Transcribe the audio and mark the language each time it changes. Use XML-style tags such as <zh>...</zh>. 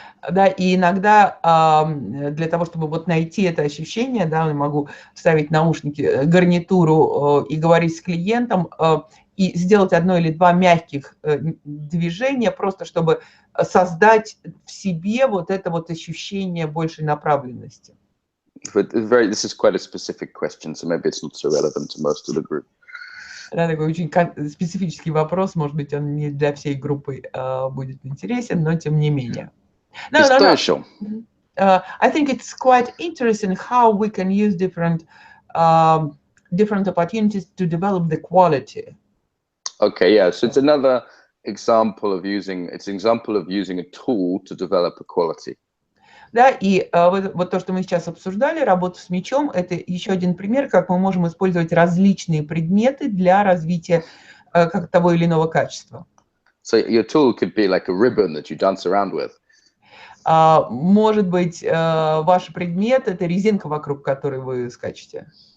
<ru>Да, и иногда для того, чтобы вот найти это ощущение, да, я могу вставить наушники, гарнитуру и говорить с клиентом, и сделать одно или два мягких движения, просто чтобы создать в себе вот это вот ощущение большей направленности.</ru> <en>But this is quite a specific question, so maybe it's not so relevant to most of the group.</en> <ru>Да, такой очень специфический вопрос, может быть, он не для всей группы будет интересен, но тем не менее.</ru> <en>No. I think it's quite interesting how we can use different opportunities to develop the quality. Okay, yeah. So it's another example of using a tool to develop a quality.</en> <ru>Да, и вот то, что мы сейчас обсуждали, работу с мячом, это еще один пример, как мы можем использовать различные предметы для развития как того или иного качества.</ru> <en>So your tool could be like a ribbon that you dance around with.</en> <ru>Может быть, ваш предмет – это резинка, вокруг которой вы скачете.</ru>